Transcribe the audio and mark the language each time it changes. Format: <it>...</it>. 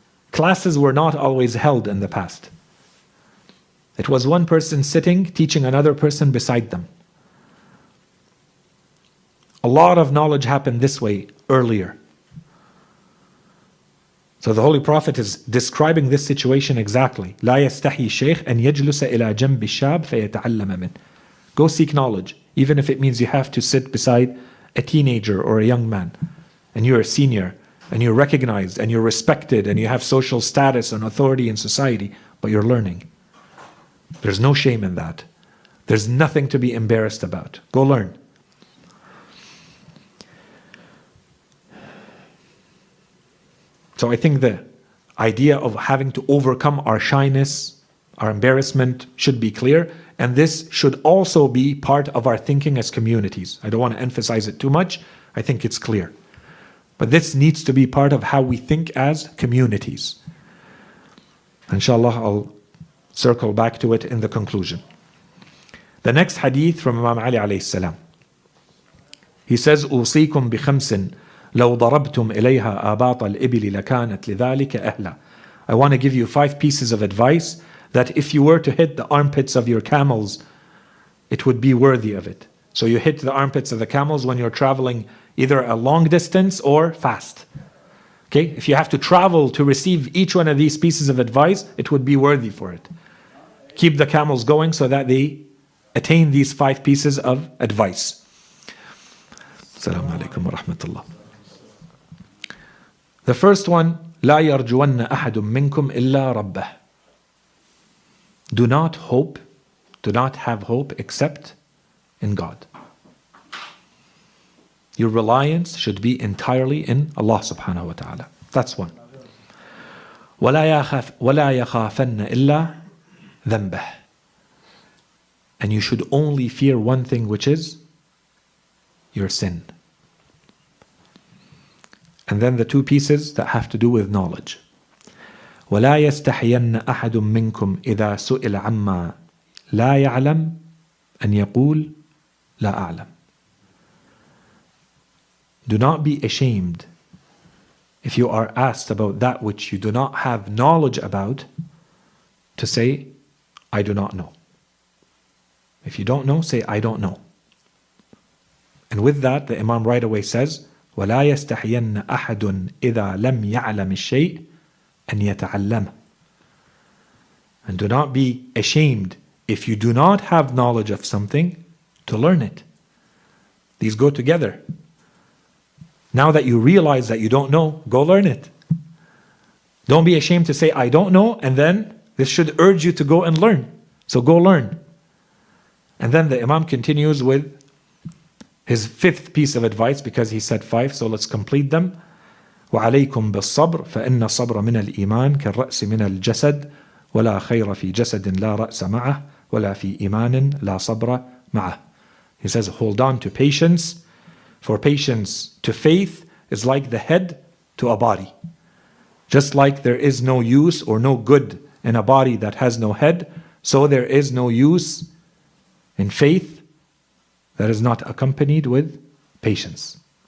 <en>Classes were not always held in the past. It was one person sitting, teaching another person beside them. A lot of knowledge happened this way earlier. So the Holy Prophet is describing this situation exactly.</en> <ar>لا يستحي الشيخ أن يجلس إلى جنب الشاب فيتعلم منه.</ar> <en>Go seek knowledge, even if it means you have to sit beside a teenager or a young man, and you're a senior, and you're recognized, and you're respected, and you have social status and authority in society, but you're learning. There's no shame in that. There's nothing to be embarrassed about. Go learn. So I think the idea of having to overcome our shyness, our embarrassment should be clear, and this should also be part of our thinking as communities. I don't want to emphasize it too much. I think it's clear. But this needs to be part of how we think as communities. Inshallah, I'll circle back to it in the conclusion. The next hadith from Imam Ali alayhi salam. He says,</en> <ar>أوصيكم بخمس لو ضربتم إليها آباط الإبل لكانت لذلك أهلا.</ar> <en>I want to give you 5 pieces of advice that if you were to hit the armpits of your camels, it would be worthy of it. So you hit the armpits of the camels when you're traveling either a long distance or fast. Okay? If you have to travel to receive each one of these pieces of advice, it would be worthy for it. Keep the camels going so that they attain these 5 pieces of advice.</en> <ar>Assalamu alaikum wa rahmatullah.</ar> <en>The first one,</en> <ar>لا يرجون أحد منكم إلا ربه.</ar> <en>Do not hope, do not have hope except in God. Your reliance should be entirely in Allah subhanahu wa ta'ala. That's one.</en> <ar>ولا يخافن إلا ذنبه.</ar> <en>And you should only fear one thing, which is your sin. And then the 2 pieces that have to do with knowledge.</en> <ar>ولا يستحين أحد منكم إذا سئل عما لا يعلم أن يقول لا أعلم.</ar> <en>Do not be ashamed if you are asked about that which you do not have knowledge about, to say, I do not know. If you don't know, say, I don't know. And with that, the Imam right away says,</en> <ar>ولا يستحين أحد إذا لم يعلم الشيء أن يتعلمه.</ar> <en>And do not be ashamed if you do not have knowledge of something, to learn it. These go together. Now that you realize that you don't know, go learn it. Don't be ashamed to say, I don't know, and then this should urge you to go and learn. So go learn. And then the Imam continues with his fifth piece of advice, because he said five, so let's complete them.</en> <ar>وعليكم بالصبر فإن الصبر من الإيمان كالرأس من الجسد ولا خير في جسد لا رأس معه ولا في إيمان لا صبر معه.</ar> <en>He says, hold on to patience, for patience to faith is like the head to a body. Just like there is no use or no good in a body that has no head, so there is no use in faith that is not accompanied with patience.</en>